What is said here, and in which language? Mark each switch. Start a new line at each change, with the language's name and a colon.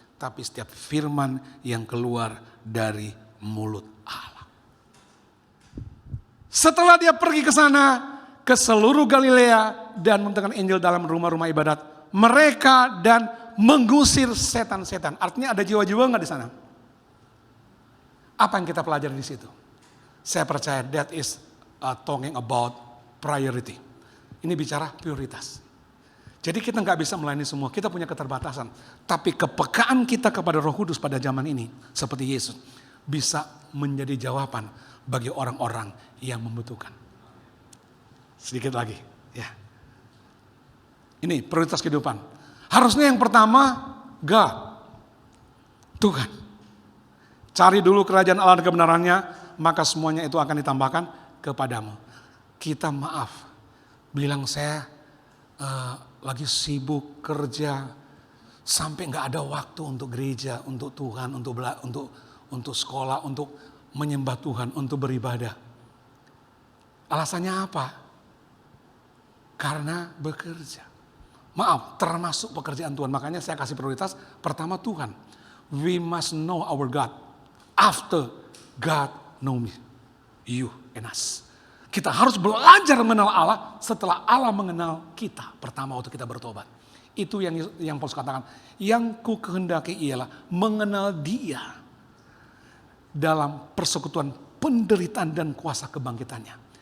Indonesian: Tapi setiap firman yang keluar dari mulut Allah. Setelah dia pergi ke sana, ke seluruh Galilea dan memberitakan Injil dalam rumah-rumah ibadat mereka dan mengusir setan-setan. Artinya ada jiwa-jiwa enggak di sana? Apa yang kita pelajari di situ? Saya percaya
English: that is talking about priority.
Indonesian: Ini bicara prioritas. Jadi kita nggak bisa melayani semua, kita punya keterbatasan. Tapi kepekaan kita kepada Roh Kudus pada zaman ini, seperti Yesus, bisa menjadi jawaban bagi orang-orang yang membutuhkan. Sedikit lagi, ya. Ini prioritas kehidupan. Harusnya yang pertama, God, Tuhan. Cari dulu kerajaan Allah dan kebenarannya, maka semuanya itu akan ditambahkan kepadamu. Kita maaf, bilang saya lagi sibuk kerja, sampai nggak ada waktu untuk gereja, untuk Tuhan, untuk sekolah, untuk menyembah Tuhan, untuk beribadah. Alasannya apa? Karena bekerja. Maaf, termasuk pekerjaan Tuhan. Makanya saya kasih prioritas pertama Tuhan.
English: We must know our God after God know me, you and us.
Indonesian: Kita harus belajar mengenal Allah setelah Allah mengenal kita pertama waktu kita bertobat. Itu yang Paulus katakan, yang ku kehendaki ialah mengenal Dia dalam persekutuan penderitaan dan kuasa kebangkitannya.